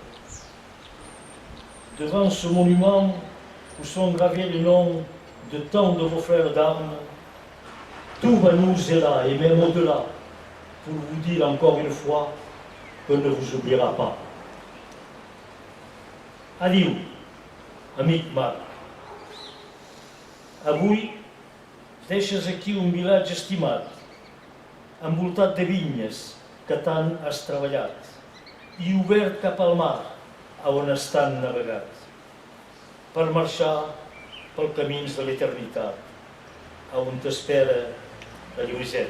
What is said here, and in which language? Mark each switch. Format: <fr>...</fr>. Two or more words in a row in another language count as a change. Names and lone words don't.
<fr>Devant ce monument où sont gravés les noms de tant de vos frères d'armes, tout Banyouz est là, et même au-delà, pour vous dire encore une fois qu'on ne vous oubliera pas. Adieu,</fr> <ca>amic Marc. Avui deixes aquí un vilatge estimat, envoltat de vinyes que tant has treballat i obert cap al mar, a on has tant navegat, per marxar pels camins de l'eternitat, a on t'espera la Lluïseta.</ca>